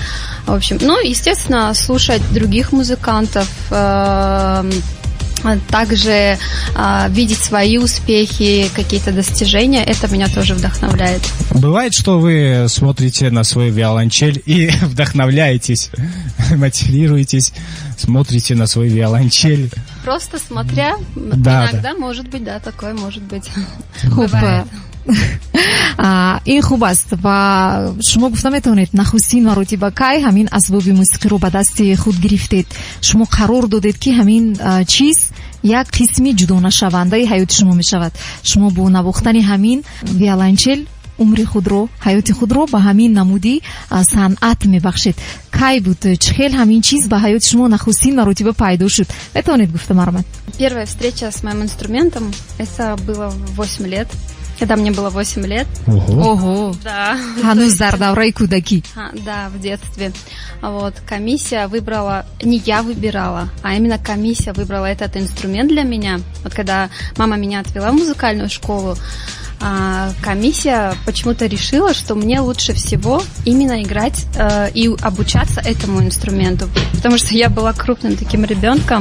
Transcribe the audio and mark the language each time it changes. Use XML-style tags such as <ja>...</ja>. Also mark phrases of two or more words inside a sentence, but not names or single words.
<ru>В общем, естественно, слушать других музыкантов, также видеть свои успехи, какие-то достижения, это меня тоже вдохновляет. Бывает, что вы смотрите на свою виолончель и вдохновляетесь, мотивируетесь, смотрите на свою виолончель? Просто смотря, иногда может быть, такое может быть. Бывает.</ru> <tg>ин хуб аст ва шумо гуфта метавонед нахустин маротиба кай ҳамин асбоби мусиқиро ба дасти худ гирифтед, шумо қарор додед ки ҳамин чиз як қисми ҷудонашавандаи ҳаёти шумо мешавад. Шумо бо навохтани ҳамин виолончел умри худро, ҳаёти худро ба ҳамин намуди санъат мебахшед. Кай буд, чӣ хел ҳамин чиз ба ҳаёти шумо нахустин маротиба пайдо шуд? Метавонед гуфта марҳамат.</tg> <ru>Первая встреча с моим инструментом, это было в 8 лет. Когда мне было 8 лет. Ого! Да.</ru> <tg>Ҳанӯз дар давраи кӯдакӣ.</tg> <ru>Да, в детстве. Вот, комиссия выбрала, не я выбирала, а именно комиссия выбрала этот инструмент для меня. Вот когда мама меня отвела в музыкальную школу, комиссия почему-то решила, что мне лучше всего именно играть и обучаться этому инструменту, потому что я была крупным таким ребенком.</ru>